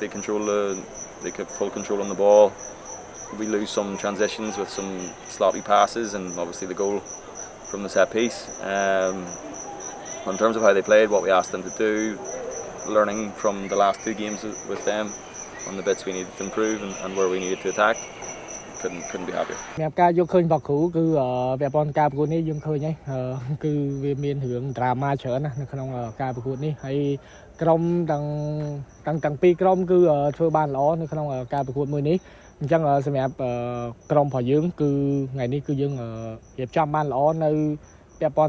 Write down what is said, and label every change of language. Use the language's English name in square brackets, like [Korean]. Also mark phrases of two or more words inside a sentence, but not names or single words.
[English] They kept full control on the ball. We lose some transitions with some sloppy passes, and obviously the goal from the set piece. In terms of how they played, what we asked them to do, learning from the last two games with them on the bits we needed to improve and where we needed to attack, couldn't be happier. [Khmer] សម្រាប់ការយកឃើញបកគ្រូគឺវាប៉ុនការប្រកួតនេះយើងឃើញហើយគឺវាមានរឿង drama ច្រើនណាស់នៅក្នុងការប្រកួតនេះហើយក្រុមទាំងពីរក្រុមគឺធ្វើបាន ល្អនៅក្នុងការប្រកួតមួយនេះអញ្ចឹងសម្រាប់ក្រុមរបស់យើងគឺថ្ងៃនេះគឺយើងរៀបចំបានល្អនៅពាក់ព័ន្ធ